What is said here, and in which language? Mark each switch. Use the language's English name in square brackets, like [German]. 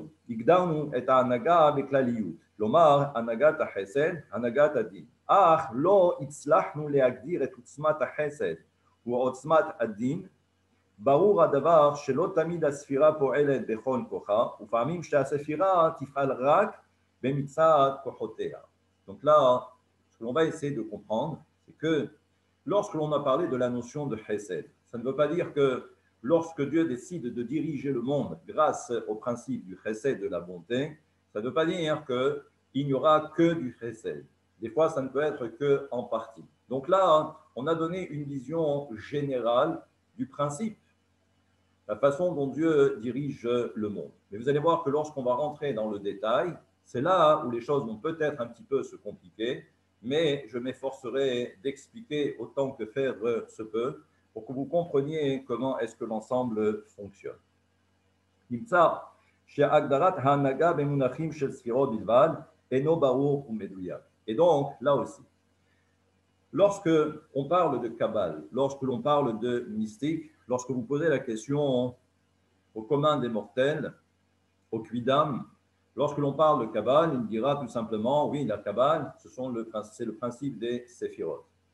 [Hebrew] הגדרנו את ההנהגה בכלליות, כלומר הנהגת החסד, הנהגת הדין. אך לא הצלחנו להגדיר את עוצמת החסד ועוצמת הדין. ברור הדבר שלא תמיד הספירה פועלת בכל כוחה, ופעמים שהספירה תפעל רק במצעד כוחותיה. [French] Donc là, ce que l'on va essayer de comprendre, c'est que lorsque l'on a parlé de la notion de chesed, ça ne veut pas dire que lorsque Dieu décide de diriger le monde grâce au principe du chesed, de la bonté, ça ne veut pas dire qu'il n'y aura que du chesed. Des fois, ça ne peut être qu'en partie. Donc là, on a donné une vision générale du principe, la façon dont Dieu dirige le monde. Mais vous allez voir que lorsqu'on va rentrer dans le détail, c'est là où les choses vont peut-être un petit peu se compliquer, mais je m'efforcerai d'expliquer autant que faire se peut pour que vous compreniez comment est-ce que l'ensemble fonctionne. [Hebrew] נמצא שהגדרת ההנהגה במונחים של ספירות בלבד אינו ברור ומדויק. [French] Et donc, là aussi, lorsque on parle de Kabbale, lorsque l'on parle de mystique, lorsque vous posez la question au commun des mortels, au Quidam, lorsque l'on parle de Kabbale, il dira tout simplement, oui, la Kabbale, c'est le principe des séphirot.